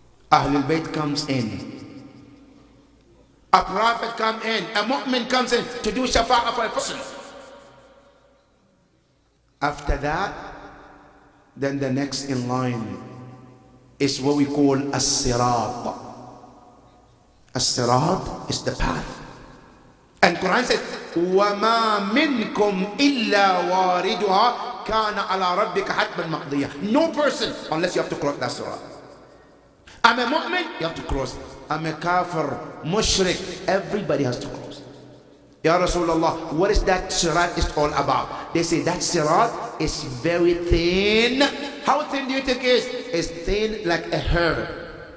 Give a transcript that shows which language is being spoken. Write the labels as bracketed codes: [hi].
[en] Ahlul Bayt comes in. A prophet comes in, a mu'min comes in to do shafa'ah for a person. After that, then the next in line is what we call as-sirat. As-sirat is the path. And Quran says, [ar] وَمَا مِنْكُمْ إِلَّا وَارِدُهَا كَانَ عَلَى رَبِّكَ حَتْمًا مَقْضِيًّا. [en] No person, unless you have to cross that sirat. I'm a mu'min, you have to cross. I'm a kafir, mushrik, everybody has to cross. Ya Rasulullah, what is that sirat is all about? They say that sirat is very thin. How thin do you think it is? It's thin like a hair.